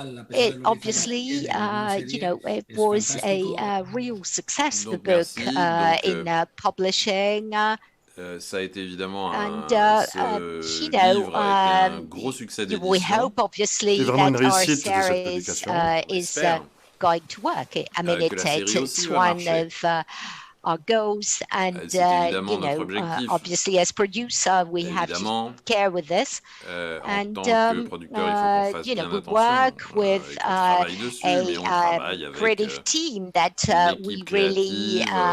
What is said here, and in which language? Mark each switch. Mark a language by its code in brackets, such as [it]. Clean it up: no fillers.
[en] It obviously, you know, it was a real success, the book, in publishing. [fr] Ça a été évidemment ce livre a été un gros succès d'édition. [en] We hope, obviously, that our series is going to work. I mean, it's one of our goals, and you know, obviously as producer we have to care with this, and you know, we work with a creative team that we really